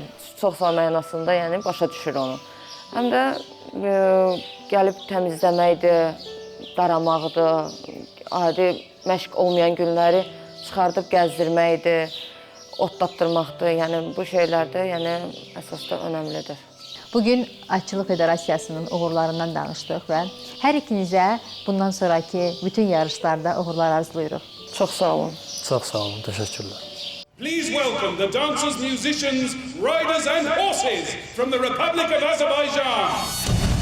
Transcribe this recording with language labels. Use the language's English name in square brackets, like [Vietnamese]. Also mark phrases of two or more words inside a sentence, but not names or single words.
[Azerbaijani] Çox sağ ol mənasında, yəni başa düşür onu. Həm də gəlib təmizləməkdir, daramaqdır, adi məşq olmayan günləri çıxardıb gəzdirməkdir, otlatdırmaqdır. Yəni bu şeylər də yəni əsasda önəmlidir. Bugün Atçılıq Federasiyasının uğurlarından danışdıq və hər ikinizə bundan sonraki bütün yarışlarda uğurlar arzulayırıq. Çox sağ olun. Çox sağ olun, təşəkkürlər. [English] Please welcome the dancers, musicians, riders and horses from the Republic of Azerbaijan.